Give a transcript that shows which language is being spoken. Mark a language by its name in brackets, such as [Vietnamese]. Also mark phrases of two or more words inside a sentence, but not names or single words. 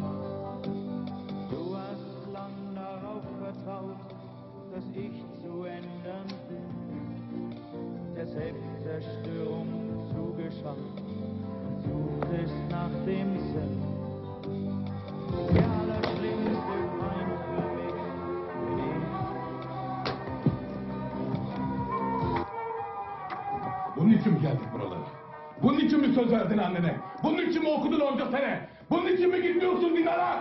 [German] Du hast lang darauf vertraut, dass ich zu ändern bin, der Selbstzerstörung zugeschaut und suchtest nach dem Sinn. Der allerschlimmste Feind für mich bin ich. [Turkish] Bunun için mi geldik buralara? Bunun için mi söz verdin annene? Bunun için mi okudun onca sene? Bunun için mi gitmiyorsun dinara?